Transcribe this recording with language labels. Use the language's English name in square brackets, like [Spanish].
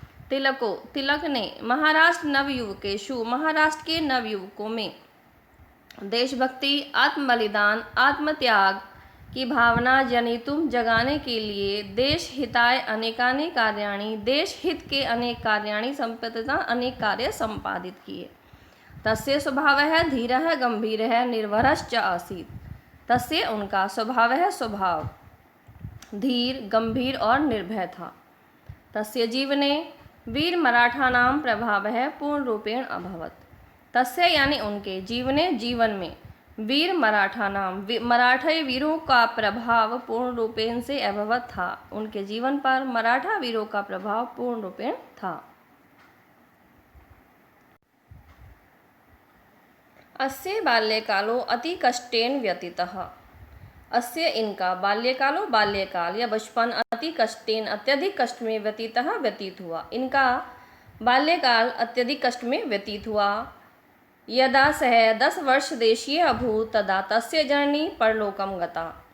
[Hindi] तिलक ने महाराष्ट्र के नवयुवकों में देशभक्ति आत्मबलिदान आत्मत्याग की भावना [Sanskrit] जनितुम [Hindi] जगाने के लिए [Sanskrit] देश हिताय अनेकानि कार्याणि [Hindi] देश हित के [Sanskrit] अनेक कार्याणि संपादिता [Hindi] अनेक कार्य संपादित किए। [Sanskrit] तस्य स्वभावः धीरः गंभीरः निर्भरश्च आसीत्। तस्य [Hindi] उनका स्वभाव धीर गंभीर और निर्भय था। [Sanskrit] तस्य जीवने वीर मराठानां प्रभावः पूर्ण रूपेण अभवत्। तस्य [Hindi] यानी उनके जीवन में वीर मराठा वीरों का प्रभाव [Sanskrit] पूर्ण रूपेण [Hindi] से [Sanskrit] अभवत [Hindi] था। उनके जीवन पर मराठा वीरों का प्रभाव [Sanskrit] पूर्ण रूपेण [Hindi] था। [Sanskrit] अस्य बाल्यकालो अति कष्टेन व्यतीतः। अस्य [Hindi] इनका बाल्यकाल या बचपन अत्यधिक कष्ट में व्यतीत हुआ। इनका बाल्यकाल अत्यधिक कष्ट में व्यतीत हुआ। [Sanskrit] यदा सः 10 वर्ष देशीय अभूत तदा तस्य जननी परलोकम गता।